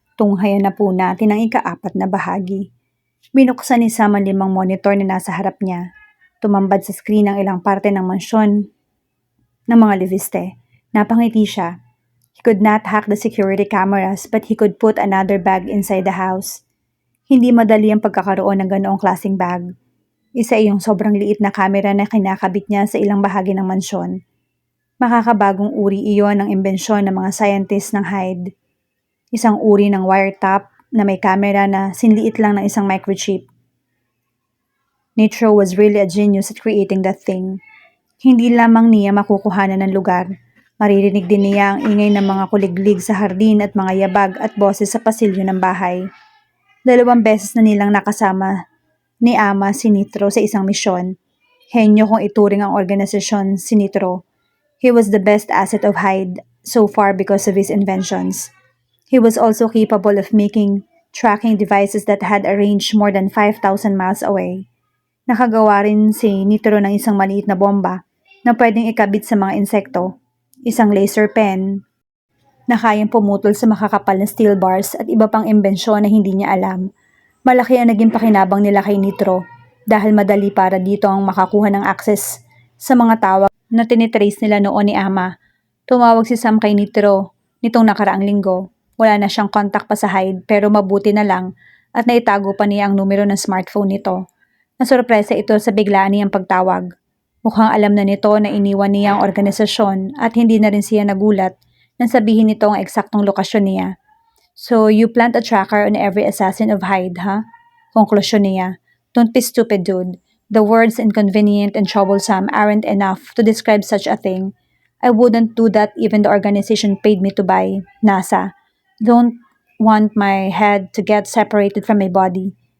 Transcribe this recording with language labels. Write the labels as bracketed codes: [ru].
[tl] Tunghayan na po natin ang ika-4 na bahagi. Binuksan ni Sam ang 5 monitor na nasa harap niya. Tumambad sa screen ang ilang parte ng mansyon ng mga liviste. Napangiti siya. [en] He could not hack the security cameras but he could put another bag inside the house. [tl] Hindi madali ang pagkakaroon ng ganoong klaseng bag. Isa iyong sobrang liit na camera na kinakabit niya sa ilang bahagi ng mansyon. Makakabagong uri iyon ng imbensyon ng mga scientist ng Hyde. Isang uri ng wiretap na may camera na sinliit lang ng isang microchip. [en] Nitro was really a genius at creating that thing. [tl] Hindi lamang niya makukuhanan ng lugar. Maririnig din niya ang ingay ng mga kuliglig sa hardin at mga yabag at boses sa pasilyo ng bahay. 2 beses na nilang nakasama ni Ama si Nitro sa isang misyon. Henyo kung ituring ang organisasyon si Nitro. [en] He was the best asset of Hyde so far because of his inventions. He was also capable of making tracking devices that had a range more than 5,000 miles away. [tl] Nakagawa rin si Nitro ng isang maliit na bomba na pwedeng ikabit sa mga insekto, isang laser pen na kayang pumutol sa makakapal na steel bars at iba pang imbensyon na hindi niya alam. Malaki ang naging pakinabang nila kay Nitro dahil madali para dito ang makakuha ng access sa mga tawag na tinitrace nila noon ni Ama. Tumawag si Sam kay Nitro nitong nakaraang linggo. Wala na siyang contact pa sa Hyde pero mabuti na lang at naitago pa niya ang numero ng smartphone nito. Nasurpresa ito sa biglaan niyang pagtawag. Mukhang alam na nito na iniwan niya ang organisasyon at hindi na rin siya nagulat nang sabihin nito ang eksaktong lokasyon niya. [en] So you plant a tracker on every assassin of Hyde, huh? [tl] Konklusyon niya. [en] Don't be stupid, dude. The words inconvenient and troublesome aren't enough to describe such a thing. I wouldn't do that even the organization paid me to buy. NASA. Don't want my head to get separated from my body.